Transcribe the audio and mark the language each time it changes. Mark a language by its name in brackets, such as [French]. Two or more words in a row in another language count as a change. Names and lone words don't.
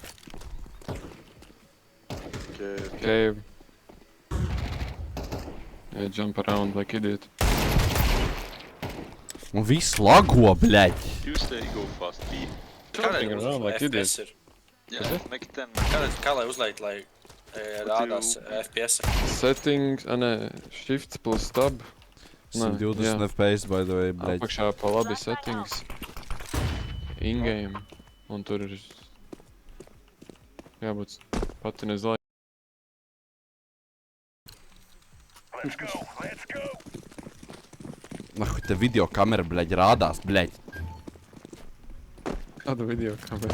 [English] Okay. Yeah, jump around like idiot. [Latvian] Un viss lago, bļaļ. [English] You say go fast, B. Jumping around like idiot. Yeah, make 10. [Latvian] Kā lai uzliek, lai rādās FPS? Settings, nē, [English] shift plus tab. 120 FPS, by the way, [Latvian] bļaļ. Apakšā pa labi settings. In-game. Un tur ir jābūt patini uz laiku. Nahuj, te video kamera, bļaļ, rādās, bļaļ. Kāda video kamera?